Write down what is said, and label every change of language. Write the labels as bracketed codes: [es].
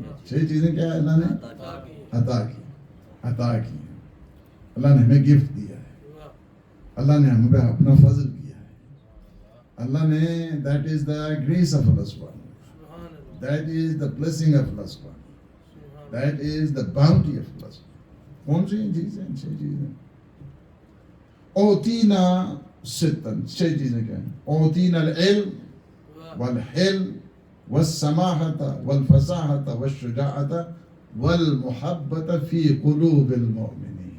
[ur] 6 چیزیں کیا ہے؟ اللہ نے عطا کی. اللہ نے ہمیں گفٹ دیا ہے، اللہ نے ہم پہ اپنا فضل کیا ہے. اللہ نے [en] that is the grace of Allah subhanahu, that is the blessing of Allah subhanahu, that is the bounty of Allah subhanahu. [ur] کون سی چیزیں؟ 6 چیزیں. [ar] اوتینا ستن، [ur] 6 چیزیں کیا ہیں؟ [ar] اوتینا العلم والحلم والسماحة والفصاحة والشجاعة والمحبة في قلوب المؤمنين.